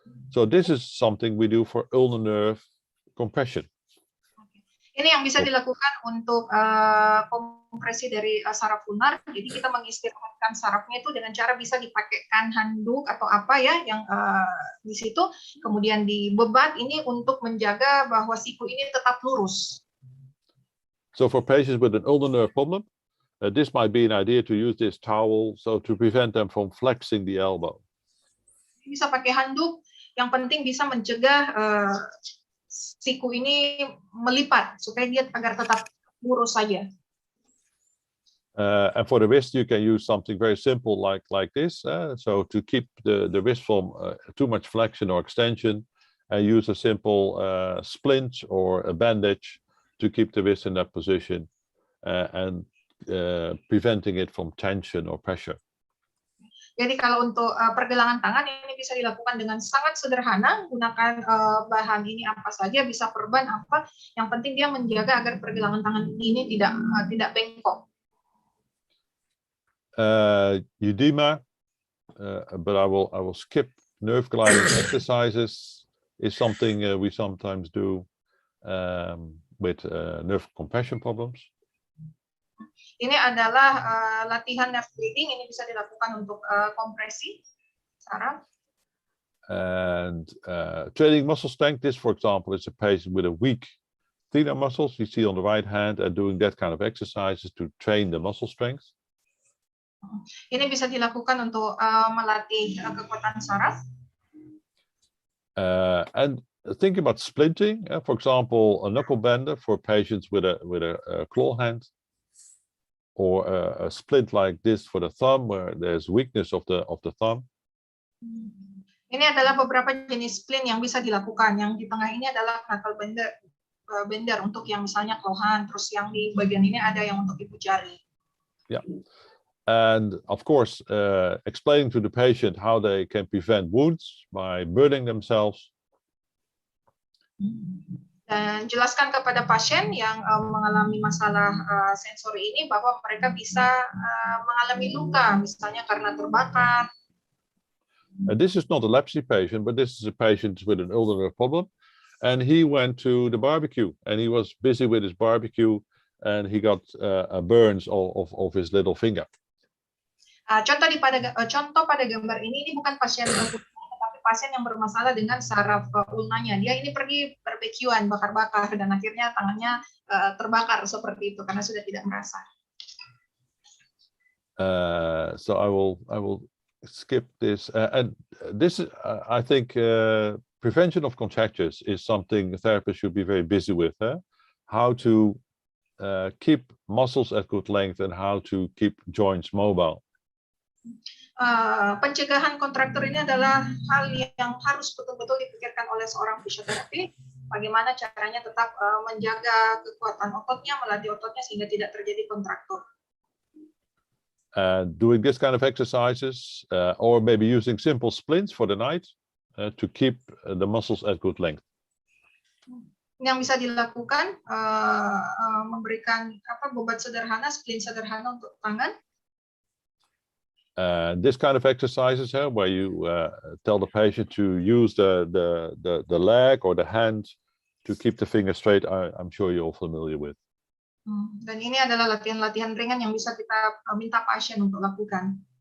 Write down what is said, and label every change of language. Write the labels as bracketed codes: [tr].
[en] So this is something we do for ulnar nerve compression. [id] Ini yang bisa dilakukan untuk kompresi dari saraf lunar. Jadi kita mengistirahatkan sarafnya itu dengan cara bisa dipakaikan handuk atau apa ya yang di situ, kemudian dibebat ini untuk menjaga bahwa siku ini tetap lurus. [en] So for patients with an ulnar nerve problem, this might be an idea to use this towel so to prevent them from flexing the elbow. [id] Bisa pakai handuk, yang penting bisa mencegah siku ini melipat supaya dia agar tetap lurus saja. [en] And for the wrist, you can use something very simple like this. So to keep the wrist from too much flexion or extension, use a simple splint or a bandage to keep the wrist in that position and preventing it from tension or pressure. [id] Jadi kalau untuk pergelangan tangan ini bisa dilakukan dengan sangat sederhana, gunakan bahan ini apa saja, bisa perban apa, yang penting dia menjaga agar pergelangan tangan ini tidak bengkok. [en] Edema, but I will skip. Nerve gliding exercises is something we sometimes do with nerve compression problems. [id] Ini adalah latihan nerve bleeding, ini bisa dilakukan untuk kompresi saraf. [en] And training muscle strength, this for example is a patient with a weak thenar muscles, you see on the right hand, and doing that kind of exercises to train the muscle strength. [id] Ini bisa dilakukan untuk melatih kekuatan saraf. [en] And thinking about splinting, for example, a knuckle bender for patients with a claw hand, or a splint like this for the thumb, where there's weakness of the thumb. [id] Ini adalah beberapa jenis splint yang bisa dilakukan. Yang di tengah ini adalah knuckle bender untuk yang misalnya claw hand, terus yang di bagian ini ada yang untuk ibu jari. [en] Yeah, and of course, explaining to the patient how they can prevent wounds by burning themselves. [id] Dan jelaskan kepada pasien yang mengalami masalah sensori ini bahwa mereka bisa mengalami luka, misalnya karena terbakar. [en] This is not a leprosy patient, but this is a patient with an ulnar nerve problem, and he went to the barbecue, and he was busy with his barbecue, and he got burns of his little finger. [id] Contoh pada gambar ini bukan pasien tetapi pasien yang bermasalah dengan saraf ulnanya. Dia ini pergi barbekyuan, bakar-bakar, dan akhirnya tangannya terbakar seperti itu karena sudah tidak merasa. [en] So I will skip this. And this is, I think, prevention of contractures is something therapists should be very busy with. How to keep muscles at good length and how to keep joints mobile. [id] pencegahan kontraktur ini adalah hal yang harus betul-betul dipikirkan oleh seorang fisioterapi. Bagaimana caranya tetap menjaga kekuatan ototnya, melatih ototnya sehingga tidak terjadi kontraktur. [en] Doing this kind of exercises, or maybe using simple splints for the night to keep the muscles at good length. [id] Yang bisa dilakukan memberikan beban sederhana, splint sederhana untuk tangan. [en] This kind of exercises where you tell the patient to use the leg or the hand to keep the finger straight, I'm sure you're all familiar with. [id] Dan ini adalah latihan-latihan ringan yang bisa kita minta pasien untuk lakukan.